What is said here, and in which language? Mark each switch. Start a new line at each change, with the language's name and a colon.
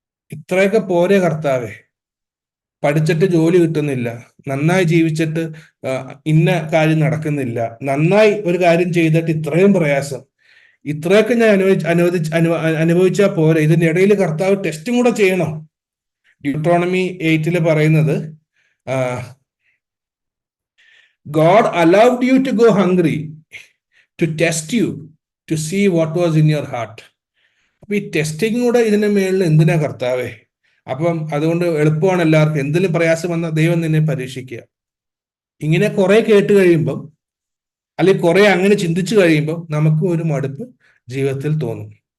Malayalam: ഇത്രയൊക്കെ പോരെ കർത്താവേ? പഠിച്ചിട്ട് ജോലി കിട്ടുന്നില്ല, നന്നായി ജീവിച്ചിട്ട് ഇന്ന കാര്യം നടക്കുന്നില്ല, നന്നായി ഒരു കാര്യം ചെയ്തിട്ട് ഇത്രയും പ്രയാസം, ഇത്രയൊക്കെ ഞാൻ അനുഭവിച്ചാൽ പോരെ, ഇതിന്റെ ഇടയിൽ കർത്താവ് ടെസ്റ്റും കൂടെ ചെയ്യണം. ഡ്യൂട്രോണമി 8 പറയുന്നത്,
English: God allowed you to go hungry to test you to see what was in your heart.
Malayalam: അപ്പൊ ഈ ടെസ്റ്റിംഗ് കൂടെ ഇതിന്റെ മേളിൽ എന്തിനാ കർത്താവേ? അപ്പം അതുകൊണ്ട് എളുപ്പമാണ് എല്ലാവർക്കും, എന്തെങ്കിലും പ്രയാസം വന്നാൽ ദൈവം നിന്നെ പരീക്ഷിക്കുക. ഇങ്ങനെ കുറെ കേട്ട് കഴിയുമ്പം, അല്ലെങ്കിൽ കുറെ അങ്ങനെ ചിന്തിച്ചു കഴിയുമ്പോൾ നമുക്ക് ഒരു മടുപ്പ് ജീവിതത്തിൽ തോന്നും.